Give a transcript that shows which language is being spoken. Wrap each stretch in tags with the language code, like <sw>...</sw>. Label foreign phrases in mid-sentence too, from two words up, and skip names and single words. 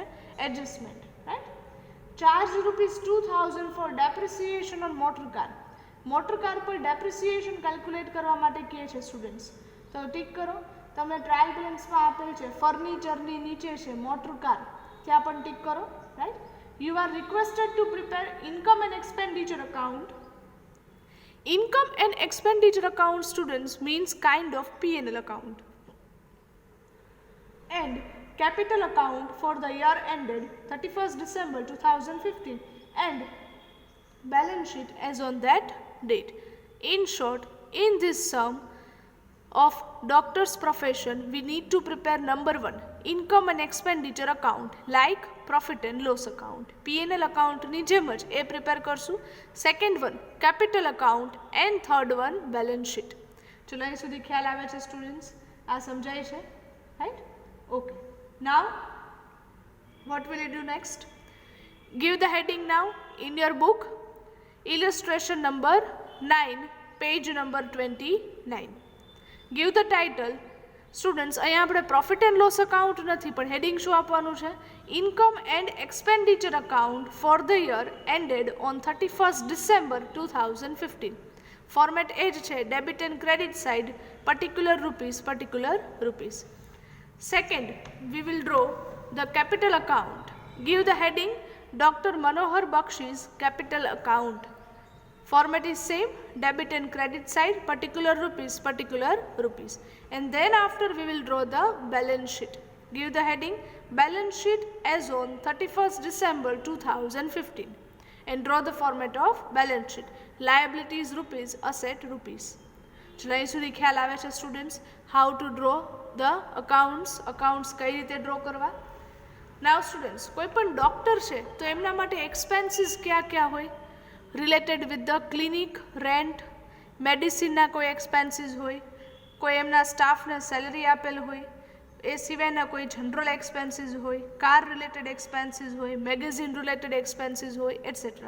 <en>Adjustment, right. Charge ₹2,000 for depreciation on motor car. motor car</en> <gu>પર</gu> <en>depreciation calculate</en> <gu>કરવા માટે કહે છે સ્ટુડન્ટ્સ. તો ટીક કરો. તમને</gu> <en>trial balanceમાં</en> <gu>આપેલ છે ફર્નિચરની નીચે છે</gu> <en>motor car,</en> <gu>ત્યાં પણ ટીક કરો, રાઈટ.</gu> <en>You are requested to prepare income and expenditure account. Income and expenditure account, students, means kind of P&L account and capital account for the year ended 31st December 2015 and balance sheet as on that date. In short, in this sum of doctor's profession, we need to prepare number 1, income and expenditure account like profit and loss account. P&L account</en> <gu>ની જેમ જ એ પ્રિપેર કરશું.</gu> <en>Second one capital account and third one balance sheet.</en> <gu>ચલો અહીં સુધી ખ્યાલ આવે છે સ્ટુડન્ટ્સ? આ સમજાય છે, રાઈટ? ઓકે.</gu> <en>નાવ what will you do next? Give the heading now in your book. Illustration number 9, page number 29. Give the title.</en> <gu>સ્ટુડન્ટ્સ અહીંયા આપણે</gu> <en>profit and loss account</en> <gu>નથી, પણ હેડિંગ શું આપવાનું છે?</gu> <en>Income and expenditure account for the year ended on 31st December 2015.</en> <gu>ફોર્મેટ એ જ છે,</gu> <en>debit and credit side, particular rupees. Second, we will draw the capital account. Give the heading Doctor Manohar Bakshi's capital account. Format is same, debit and credit side, particular rupees. And then after we will draw the balance sheet. Give the heading balance sheet as on 31st December 2015 and draw the format of balance sheet. Liabilities rupees, asset rupees.</en> <gu>ચલો અહીં સુધી ખ્યાલ આવે છે સ્ટુડન્ટ્સ?</gu> <en>How to draw the accounts</en> <gu>કઈ રીતે ડ્રો કરવા. નાવ સ્ટુડન્ટ્સ, કોઈ પણ ડૉક્ટર છે તો એમના માટે એક્સપેન્સીસ કયા હોય?</gu> <en>related with the clinic, rent,</en> <gu>મેડિસિનના કોઈ એક્સપેન્સીસ હોય, કોઈ એમના સ્ટાફને સેલરી આપેલ હોય, એ સિવાયના કોઈ</gu> <en>general expenses</en> <gu>હોય,</gu> <en>car related expenses</en> <gu>હોય,</gu> <en>magazine related expenses</en> <gu>હોય, એટસેટ્રા.</gu>